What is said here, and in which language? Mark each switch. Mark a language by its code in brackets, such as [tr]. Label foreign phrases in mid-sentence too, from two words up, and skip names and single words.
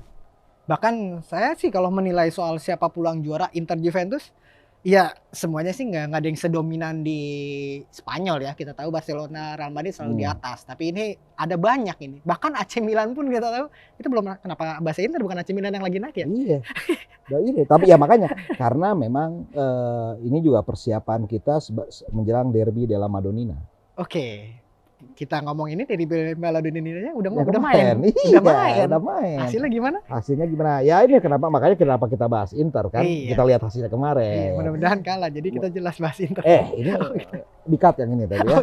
[id] Bahkan saya sih kalau menilai soal siapa pulang juara Inter Juventus, ya semuanya sih nggak ada yang sedominan di Spanyol ya. Kita tahu Barcelona, Real Madrid selalu di atas. Tapi ini ada banyak ini. Bahkan AC Milan pun kita tahu itu belum, kenapa bahasa Inter bukan AC Milan yang lagi naik ya? Iya. Tapi ya makanya karena memang ini juga persiapan kita menjelang derby della Madonnina. Oke. Kita ngomong ini dari Madonnina udah main. Udah main. Hasilnya gimana? Ya ini makanya kenapa kita bahas Inter kan? Kita lihat hasilnya kemarin. Mudah-mudahan kalah. Jadi kita jelas bahas Inter. Ini di-cut yang ini tadi ya.